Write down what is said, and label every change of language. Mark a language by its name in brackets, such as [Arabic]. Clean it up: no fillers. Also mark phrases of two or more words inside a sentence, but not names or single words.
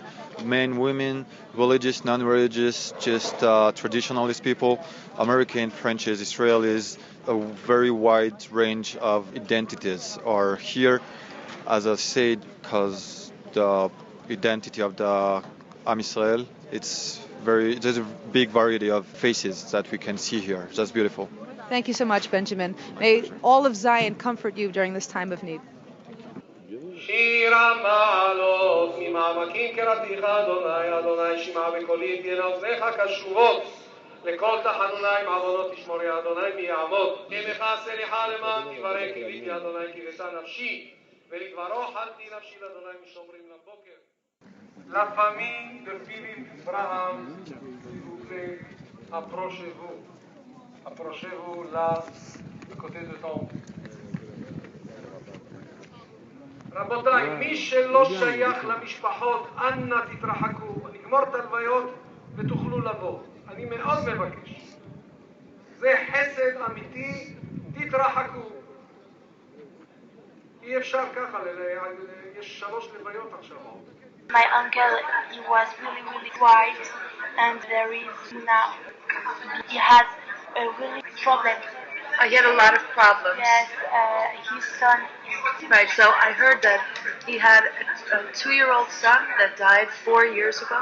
[English] Men, women, religious, non-religious, just traditionalist people, American, French, Israelis, a very wide range of identities are here, as I said, because the identity of the Am Israel, there's a big variety of faces that we can see here. That's beautiful. Thank you so much, Benjamin. May all of Zion comfort you during this time of need. [Hebrew] Shira Nussdorf ממעמקים קראתיך אדוני אדוני שמע בקולי תהיינה אוזניך קשבות לכל תחנוני מעוונות תשמורי אדוני מי יעמוד עמך סליחה למען תברא קיוויתי אדוני קיוותה נפשי ולדברו חלתי נפשי לאדוני משומרים לבוקר. [French] La famille de Philippe Braham, s'il vous plaît, approchez-vous là, à côté de tombe. [Hebrew] רבותיי, מי שלא שייך למשפחות, אנא תתרחקו, נגמור את הלוויות ותוכלו לבוא. אני מאוד מבקש. זה חסד אמיתי, תתרחקו. אי אפשר ככה, יש 3 לוויות עכשיו. [English] My uncle, he was really, really quiet, and there is now, he has a really problem. He had a lot of problems. Yes, his son is... Right, so I heard that he had a 2-year-old son that died 4 years ago.